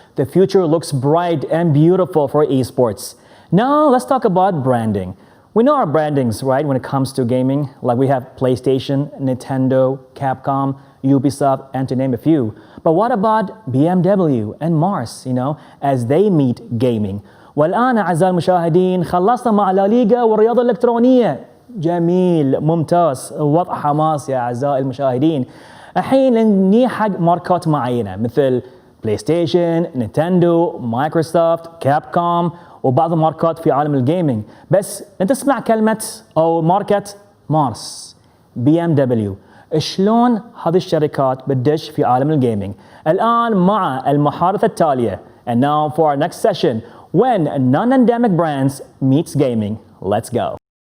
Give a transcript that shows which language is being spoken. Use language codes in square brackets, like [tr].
[en] The future looks bright and beautiful for esports. Now, let's talk about branding. We know our brandings, right, when it comes to gaming. Like we have PlayStation, Nintendo, Capcom, Ubisoft, and to name a few. But what about BMW and Mars, as they meet gaming? [ar] والآن أعزائي المشاهدين خلصنا مع لاليغا والرياضة الإلكترونية. جميل، ممتاز، وضع حماس يا أعزائي المشاهدين. الحين نجي حق ماركات معينة مثل بلاي ستيشن، نينتندو، مايكروسوفت، كابكوم وبعض الماركات في عالم الجيمنج. بس نسمع كلمة أو ماركة مارس، BMW. شلون هذه الشركات بتدش في عالم الجيمنج؟ الآن مع المحادثة التالية. [en] And now for our next session, when non-endemic brands meets gaming. Let's go.